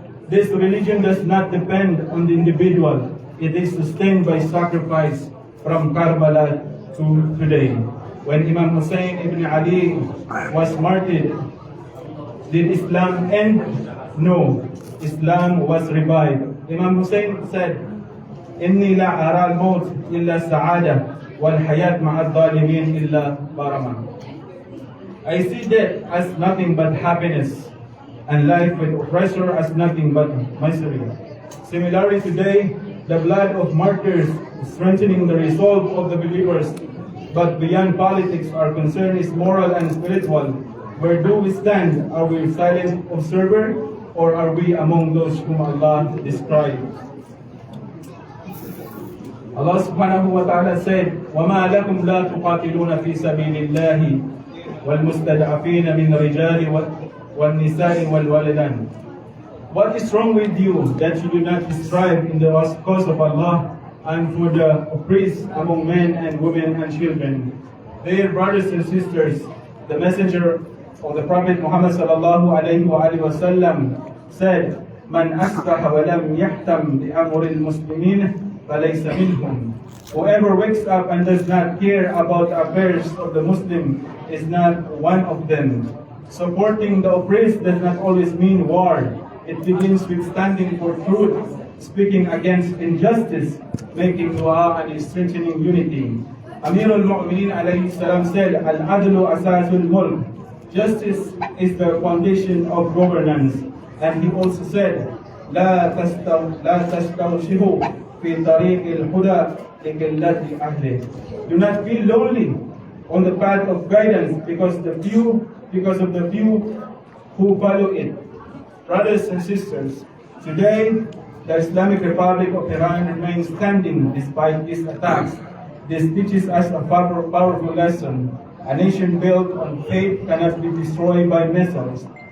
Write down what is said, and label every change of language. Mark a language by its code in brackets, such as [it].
[en] This religion does not depend on the individual. It is sustained by sacrifice from Karbala to today. When Imam Hussein ibn Ali was martyred, did Islam end? No. Islam was revived. Imam Hussein said, [ar] إني لا أرى الموت إلا السعادة والحياة مع الظالمين إلا برما. [en] I see death as nothing but happiness, and life with oppressor as nothing but misery. Similarly today, the blood of martyrs is strengthening the resolve of the believers, but beyond politics our concern is moral and spiritual. Where do we stand? Are we silent observer, or are we among those whom Allah described? Allah subhanahu wa ta'ala said, [ar] وَمَا لَكُمْ لَا تُقَاتِلُونَ فِي سَبِيلِ اللَّهِ وَالْمُسْتَضْعَفِينَ مِنْ الرِّجَالِ وَالنِّسَاءِ وَالْوَلْدَانِ. [en] What is wrong with you that you do not strive in the cause of Allah and for the oppressed among men and women and children? Dear brothers and sisters, the messenger of the Prophet Muhammad sallallahu alayhi wa sallam said, [ar] مَنْ أَصْبَحَ وَلَمْ يَحْتَمْ بِأَمْرِ الْمُسْلِمِينَ فَلَيْسَ مِنْهُمْ. [en] Whoever wakes up and does not care about affairs of the Muslim is not one of them. Supporting the oppressed does not always mean war. It begins with standing for truth, speaking against injustice, making dua, and strengthening unity. Amir al-Mu'mineen alayhi salam said, [ar] Al-adlu asasul mulk. [en] Justice is the foundation of governance. And he also said, [ar] لا تستوشبوا في طريق الهدى لقلة أهله. [en] Do not feel lonely on the path of guidance because of the few who follow it. Brothers and sisters, today the Islamic Republic of Iran remains standing despite these attacks. This teaches us a powerful lesson. A nation built on faith cannot be destroyed by missiles.